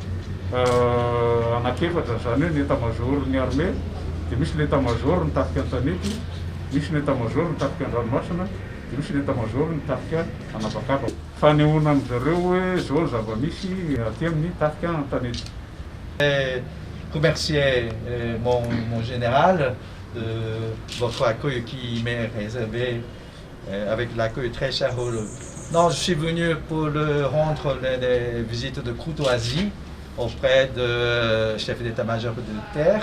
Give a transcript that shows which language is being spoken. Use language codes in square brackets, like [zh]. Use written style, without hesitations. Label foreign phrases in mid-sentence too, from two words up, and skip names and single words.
[mg] anakefatra zany hoe ny état-major ny armée dia misy [fr] le état-major [mg] ny tafika an-tanety misy ny état-major ny tafika an-dranomasina dia misy ny état-major ny tafika anabakaba fanehoana amin'izareo hoe zao zava-misy aty amin'ny tafika an-tanety. [fr] Remercier mon général de votre accueil qui m'est réservé avec l'accueil très chaleureux. Non, je suis venu pour le rendre les visites de courtoisie auprès du chef d'état-major de terre.